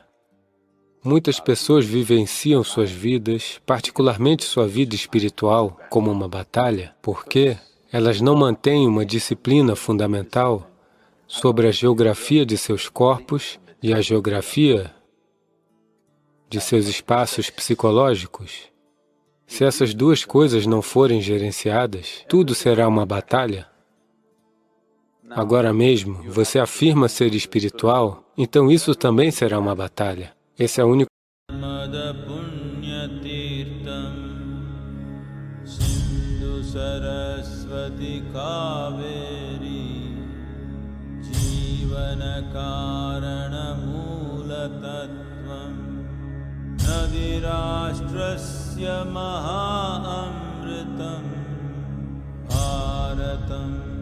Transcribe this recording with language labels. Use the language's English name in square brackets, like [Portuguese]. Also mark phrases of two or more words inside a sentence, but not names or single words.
[Portuguese] Muitas pessoas vivenciam suas vidas, particularmente sua vida espiritual, como uma batalha, porque elas não mantêm uma disciplina fundamental sobre a geografia de seus corpos e a geografia de seus espaços psicológicos. Se essas duas coisas não forem gerenciadas, tudo será uma batalha. Agora mesmo, você afirma ser espiritual, então isso também será uma batalha. Esse é o único. [Sanskrit] सिन्धु सरस्वती कावेरी जीवन कारण मूल तत्त्वम् नदीराष्ट्रस्य महा अमृतम् भारतम्